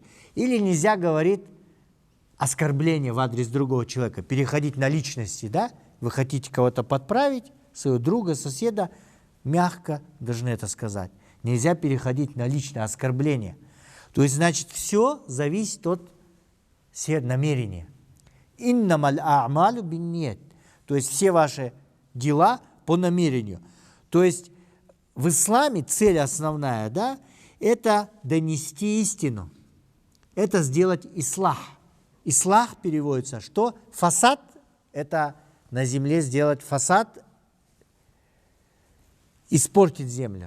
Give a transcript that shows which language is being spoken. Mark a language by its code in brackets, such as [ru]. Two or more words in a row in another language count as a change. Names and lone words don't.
[ru] Или нельзя говорить оскорбление в адрес другого человека, переходить на личности, да? Вы хотите кого-то подправить, своего друга, соседа, мягко должны это сказать. Нельзя переходить на личное оскорбление. То есть, значит, все зависит от намерения. [ar] إنما الأعمال بالنيات. [ru] То есть, все ваши дела по намерению. То есть, в исламе цель основная, да, это донести истину. Это сделать ислах. Ислах переводится, что фасад, это на земле сделать фасад, испортить землю.